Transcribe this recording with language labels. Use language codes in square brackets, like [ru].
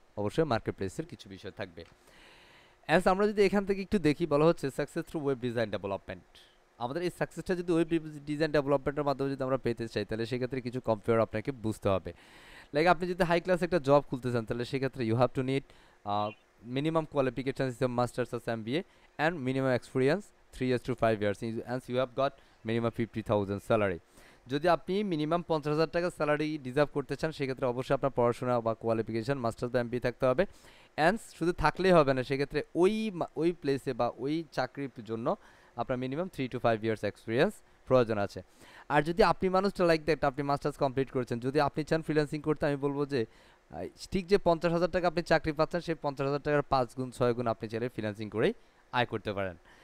[bn] অবশ্যই মার্কেট প্লেসের কিছু বিষয় থাকবে। অ্যান্ড আমরা যদি এখান থেকে একটু দেখি, বলা হচ্ছে [en] Success through web design development. [bn] আমাদের এই সাকসেসটা যদি ওয়েব ডিজাইন ডেভেলপমেন্টের মাধ্যমে যদি আমরা পেতে চাই, তাহলে সেক্ষেত্রে কিছু কম্পেয়ার আপনাকে বুঝতে হবে। লাইক আপনি যদি হাই ক্লাস একটা জব খুলতে চান, তাহলে সেক্ষেত্রে [en] You have to need minimum qualification is a master's or MBA and minimum experience 3 years to 5 years, and you have got minimum 50,000 salary. [bn] যদি আপনি মিনিমাম 50,000 টাকা স্যালারি ডিজার্ভ করতে চান, সেক্ষেত্রে অবশ্যই আপনার পড়াশোনা বা কোয়ালিফিকেশান মাস্টার্স বা MBA থাকতে হবে। অ্যান্ড শুধু থাকলেই হবে না, সেক্ষেত্রে ওই প্লেসে বা ওই চাকরির জন্য আপনার মিনিমাম 3 to 5 years এক্সপিরিয়েন্স প্রয়োজন আছে। আর যদি আপনি মানুষটা লাইক দ্যাট, আপনি মাস্টার্স কমপ্লিট করেছেন, যদি আপনি চান ফ্রিল্যান্সিং করতে, আমি বলবো যে ঠিক যে 50,000 টাকা আপনি চাকরি পাচ্ছেন, সেই 50,000 টাকার 5 গুণ 6 গুণ আপনি চাইলে ফ্রিল্যান্সিং করেই আয় করতে পারেন।